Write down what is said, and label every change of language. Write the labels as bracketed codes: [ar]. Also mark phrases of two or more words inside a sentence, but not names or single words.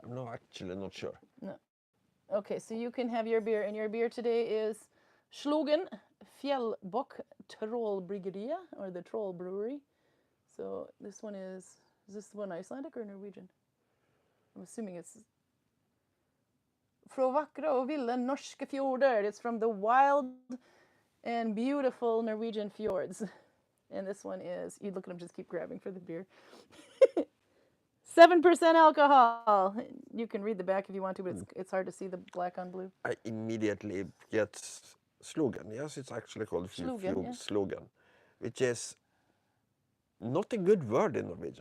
[en] I'm actually not sure. No. Okay, so you can have your beer, and your beer today is Slogen Fjellbock Troll Bryggeria, or the Troll Brewery. So this one is Is this one Icelandic or Norwegian? I'm assuming it's [no] Fra vakre og ville norske fjorder. [en] It's from the wild and beautiful Norwegian fjords. And this one is, you look at them, just keep grabbing for the beer. 7% alcohol. You can read the back if you want to, but it's hard to see the black on blue. I immediately get slogan. Yes, it's actually called slogan, which is not a good word in Norwegian.